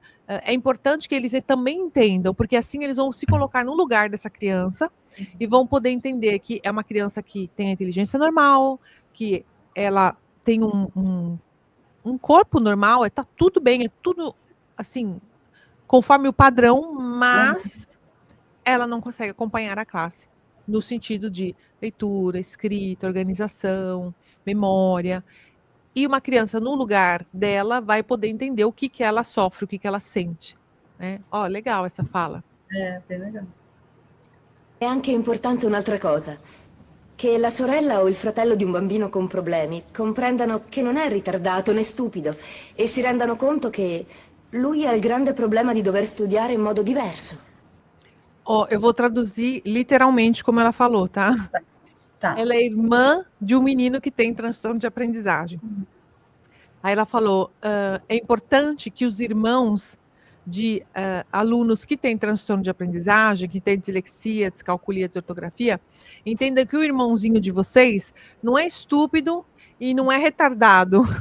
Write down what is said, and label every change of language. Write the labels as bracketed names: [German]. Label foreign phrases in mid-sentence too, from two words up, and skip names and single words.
[Portuguese] É importante que eles também entendam, porque assim eles vão se colocar no lugar dessa criança e vão poder entender que é uma criança que tem a inteligência normal, que ela tem um corpo normal, está tudo bem, é tudo assim, conforme o padrão, mas ela não consegue acompanhar a classe no sentido de leitura, escrita, organização, memória. E uma criança no lugar dela vai poder entender o que ela sofre, o que ela sente. Né? Ó, legal essa fala. É, bem legal. [Italian] È anche importante un'altra cosa, che la sorella o il fratello di un bambino con problemi comprendano che non è ritardato né stupido e si rendano conto che lui ha il grande problema di dover studiare in modo diverso. [Portuguese] Ó, eu vou traduzir literalmente como ela falou, tá? Tá. Ela é irmã de um menino que tem transtorno de aprendizagem. Aí ela falou, é importante que os irmãos de alunos que têm transtorno de aprendizagem, que têm dislexia, descalculia, desortografia, entendam que o irmãozinho de vocês não é estúpido e não é retardado.